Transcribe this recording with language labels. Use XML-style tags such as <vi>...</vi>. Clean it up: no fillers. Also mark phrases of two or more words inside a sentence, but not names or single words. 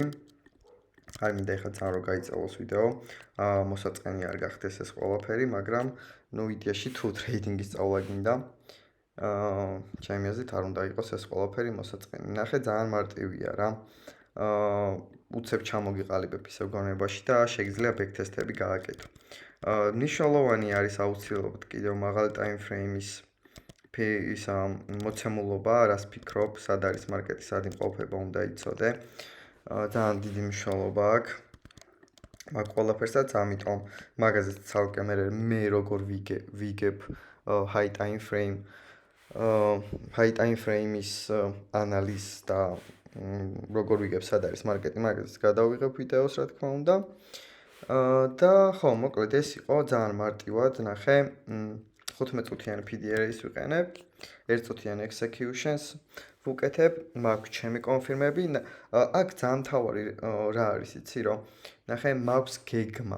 <ka>არ მინდა ეხლა ძალიან რომ გაიწელოს ვიდეო, მოსაწყენი არ გახდეს ეს ყველაფერი, მაგრამ ნუ იდეაში თუ ტრეიდინგის სწავლა გინდა, ჩემი აზრით არ უნდა იყოს ეს ყველაფერი მოსაწყენი. ნახე ძალიან მარტივია რა. უცებ ჩამოგიყალიბებ ისევ გონებაში და შეგიძლია ბექ-თესტები გააკეთო. მნიშვნელოვანი არის აუცილებლად კიდევ მაღალი</ka> <en>time frame-ის</en> <ka>მოცემულობა, რას ფიქრობ, სად არის მარკეტი, სად იმყოფება, უნდა იცოდე. ძალიან დიდი მნიშვნელობა აქვს. მაგ ყველაფერსაც, ამიტომ მაგაზეც ცალკე მე როგორ ვიგებ</ka> <en>high time frame high time frame-ის</en> <ka>ანალიზს და როგორ ვიგებ სად არის მარკეტი, მაგაზეც გადავიღებ ვიდეოს, რა თქმა უნდა. და ხო, მოკლედ ეს იყო ძალიან მარტივად, ნახე, 15 წუთიანი PDR-ის ვიყენებ, 1 წუთიანი executions ვუკეთებ, მაქვს ჩემი კონფირმები, აქ ძალიან მთავარი რა არის, იცი რომ, ნახე, მაქვს გეგმა.</ka>